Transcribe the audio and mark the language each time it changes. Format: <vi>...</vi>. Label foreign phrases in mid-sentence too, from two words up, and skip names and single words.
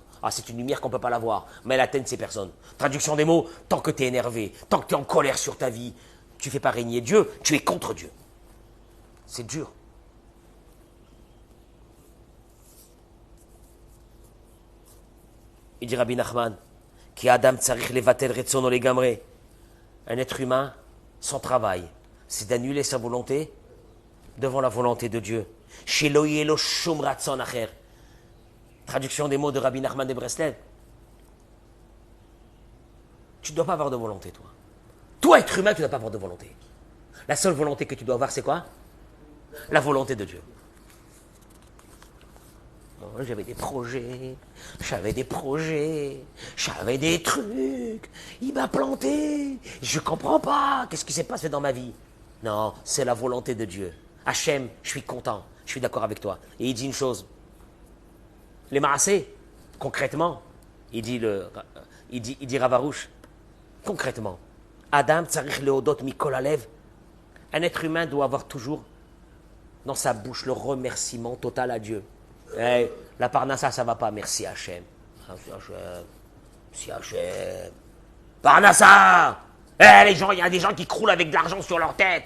<fr>Ah, c'est une lumière qu'on ne peut pas la voir, mais elle atteigne ces personnes. Traduction des mots, tant que tu es énervé, tant que tu es en colère sur ta vie, tu ne fais pas régner Dieu, tu es contre Dieu. C'est dur. Il dit Rabbi Nachman, qui</fr> <he>אדם צריך לבטל רצונו לגמרי.</he> <fr>Un être humain, son travail, c'est d'annuler sa volonté devant la volonté de Dieu.</fr> <he>שלא יהיה לו שום רצון אחר.</he> <fr>Traduction des mots de Rabbi Nachman de Breslev. Tu ne dois pas avoir de volonté, toi. Toi, être humain, tu ne dois pas avoir de volonté. La seule volonté que tu dois avoir, c'est quoi? La volonté de Dieu. Bon, j'avais des projets, j'avais des trucs. Il m'a planté. Je ne comprends pas. Qu'est-ce qui s'est passé dans ma vie? Non, c'est la volonté de Dieu. Hachem, je suis content. Je suis d'accord avec toi. Et il dit une chose. Les Maasé, concrètement, il dit Ravarouche, concrètement,</fr> <he>אדם צריך להודות מכל הלב,</he> <fr>un être humain doit avoir toujours dans sa bouche le remerciement total à Dieu. Hey, la Parnassa, ça va pas, merci Hachem. Merci Hachem. Parnassa! Hey, il y a des gens qui croulent avec de l'argent sur leur tête.</fr>